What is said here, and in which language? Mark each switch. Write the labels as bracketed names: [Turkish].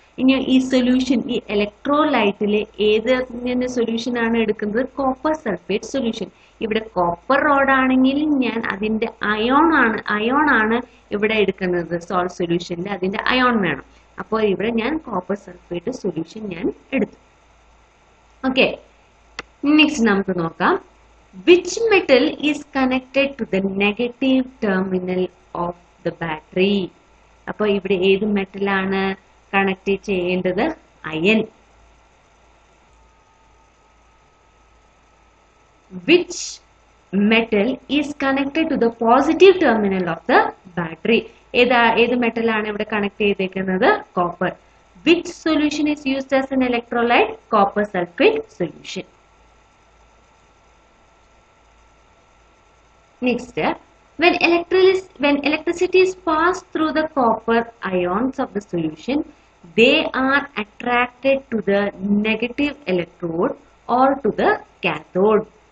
[Malayalam] ഇനി ഈ സൊല്യൂഷൻ ഈ ഇലക്ട്രോലൈറ്റില് ഏത് സൊല്യൂഷൻ ആണ് എടുക്കുന്നത്? Copper sulphate solution. ഇവിടെ കോപ്പർ റോഡ് ആണെങ്കിൽ ഞാൻ അതിന്റെ അയോൺ ആണ് ഇവിടെ എടുക്കുന്നത്. സോൾട്ട് സൊല്യൂഷനിൽ അതിന്റെ അയോൺ വേണം. അപ്പോൾ ഇവിടെ ഞാൻ കോപ്പർ സൾഫേറ്റ് സൊല്യൂഷൻ ഞാൻ എടുത്തു. ഓക്കെ, നെക്സ്റ്റ് നമുക്ക് നോക്കാം. [English] Which metal is connected to the negative terminal of the battery? [Malayalam] അപ്പോൾ ഇവിടെ ഏത് മെറ്റലാണ് കണക്ട് ചെയ്യേണ്ടത്? Iron. [English] Which metal is connected to the positive terminal of the battery? [Malayalam] ഏത് മെറ്റലാണ് ഇവിടെ കണക്ട് ചെയ്തേക്കുന്നത്? Copper. [English] Which solution is used as an electrolyte? Copper sulfate solution. Next, when electricity is passed through the copper ions of the solution, they are attracted to the negative electrode or to the cathode.